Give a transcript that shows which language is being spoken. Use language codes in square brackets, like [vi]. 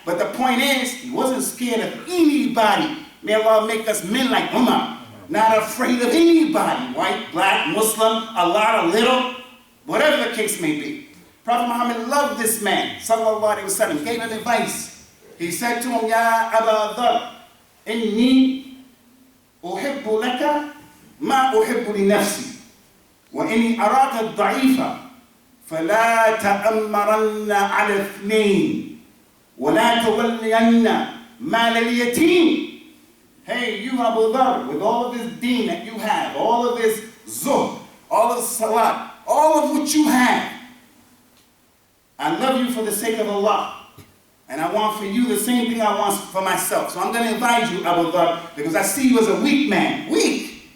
[en] But the point is, he wasn't scared of anybody. May Allah make us men like Umar, not afraid of anybody, white, black, Muslim, a lot, a little, whatever the case may be. Prophet Muhammad loved this man, sallallahu alaihi wasallam, gave him advice. He said to him, [ar] Ya Aba Dharr, inni uhibbu أحب لنفسي وإني أراك ضعيفا فلا تأمرن على اثنين ولا تولين مال اليتيم. [en] Hey, you Abu Dhar, with all of this deen that you have, all of this zuhd, all of salat, all of what you have, I love you for the sake of Allah. And I want for you the same thing I want for myself. So I'm going to invite you, Abu Dhar, because I see you as a weak man. Weak.